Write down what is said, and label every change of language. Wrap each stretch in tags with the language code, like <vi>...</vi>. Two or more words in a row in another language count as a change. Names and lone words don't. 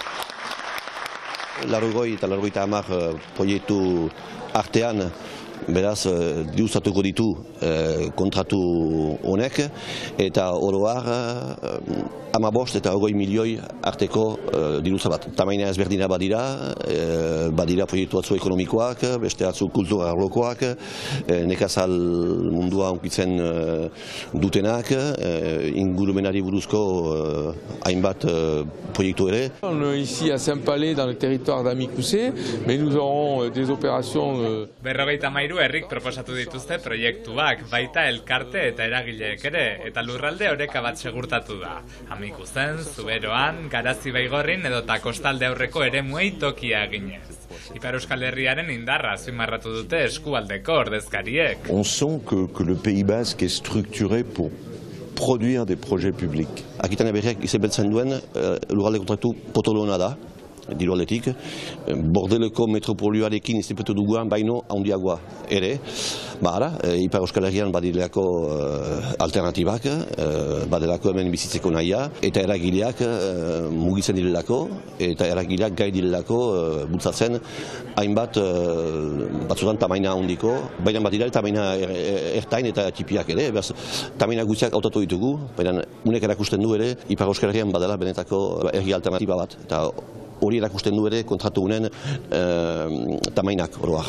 <eu>80 eta 90 proiektu artean beraz diustatuko ditu kontratu honek eta oro har 15 eta 20 milioi arteko dirutza bat. Tamaina ezberdina badira proiektu batzu ekonomikoak, beste batzu kultura arlokoak, nekazal mundua hunkitzen dutenak, ingurumenari buruzko hainbat proiektu ere.</eu> <fr>Ici à Saint-Palais, dans le territoire d'Amicoussé, mais nous aurons des opérations...</fr> <eu>53 herrik proposatu dituzte proiektuak, baita elkarte eta eragileek ere, eta lurralde oreka bat segurtatu da. Amikuzen, Zuberoan, Garazi Baigorrin edota kostalde aurreko eremuei tokia eginez. Ipar Euskal Herriaren indarra azpimarratu dute eskualdeko ordezkariek.</eu> <fr>On sent que le Pays Basque est structuré pour produire des projets publics.</fr> <eu>Akitania Berriak izenpetzen duen lurralde kontratu potoloena da, diru aldetik, Bordeleko metropolioarekin izenpetu duguan baino handiagoa ere. Ipar Euskal Herrian badirelako alternatibak, badelako hemen bizitzeko nahia, eta eragileak mugitzen direlako, eta eragileak gai direlako bultzatzen hainbat batzutan tamaina handiko, baina badira tamaina ertain eta tipiak ere, tamaina guztiak hautatu ditugu, baina unek erakusten du ere, Ipar Euskal Herrian badela benetako herri alternatiba bat, eta hori erakusten du ere kontratu honen tamainak oroa.</eu>